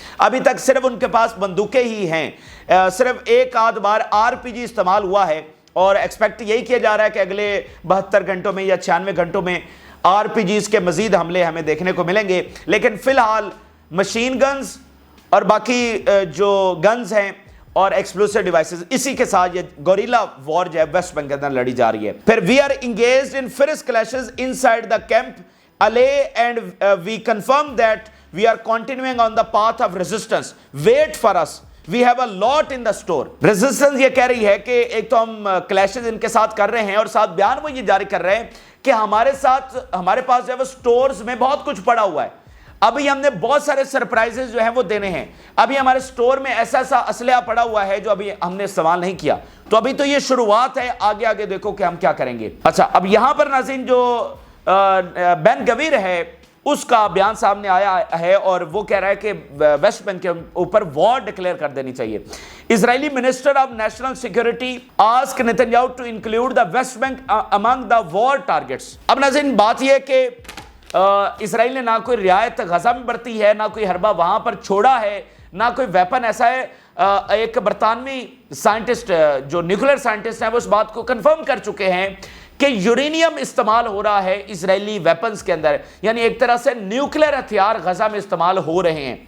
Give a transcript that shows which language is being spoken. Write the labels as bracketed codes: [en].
[ur] ابھی تک صرف ان کے پاس بندوقیں ہی ہیں، صرف ایک آدھ بار RPG استعمال ہوا ہے اور ایکسپیکٹ یہی کیا جا رہا ہے کہ اگلے 72 گھنٹوں میں یا 96 گھنٹوں میں RPGs کے مزید حملے ہمیں دیکھنے کو ملیں گے. لیکن فی الحال مشین گنز اور باقی جو گنز ہیں اور ایکسپلوسیو ڈیوائسز، اسی کے ساتھ یہ گوریلا وار جو ہے ویسٹ بینک کے اندر لڑی جا رہی ہے. [en] پھر we are engaged in fierce clashes inside the camp الے and we confirm that we are continuing on the path of resistance. Wait for us. we have a lot in the store. [ur] Resistance یہ کہہ رہی ہے کہ ایک تو ہم clashes ان کے ساتھ کر رہے ہیں اور ساتھ بیان وہ یہ جاری کر رہے ہیں کہ ہمارے پاس جو ہے وہ سٹورز میں بہت کچھ پڑا ہوا ہے. ابھی ہم نے بہت سارے سرپرائزز جو ہیں وہ دینے ہیں. ابھی ہمارے سٹور میں ایسا اسلحہ پڑا ہوا ہے جو ابھی ہم نے استعمال نہیں کیا. تو ابھی تو یہ شروعات ہے, آگے دیکھو کہ ہم کیا کریں گے. اچھا, اب یہاں پر ناظرین جو بین گویر ہے اس کا بیان سامنے آیا ہے اور وہ کہہ رہا ہے کہ ویسٹ بینک کے اوپر وار ڈکلیئر کر دینی چاہیے. [en] Israeli minister of national security ask Netanyahu to include the West Bank among the war targets. [ur] اب ناظرین بات یہ ہے کہ اسرائیل نے نہ کوئی رعایت غزہ میں برتی ہے, نہ کوئی حربہ وہاں پر چھوڑا ہے, نہ کوئی ویپن ایسا ہے. ایک برطانوی سائنٹسٹ جو نیوکلیر سائنٹسٹ ہیں وہ اس بات کو کنفرم کر چکے ہیں کہ یورینیم استعمال ہو رہا ہے اسرائیلی ویپنز کے اندر, یعنی ایک طرح سے نیوکلیر ہتھیار غزہ میں استعمال ہو رہے ہیں.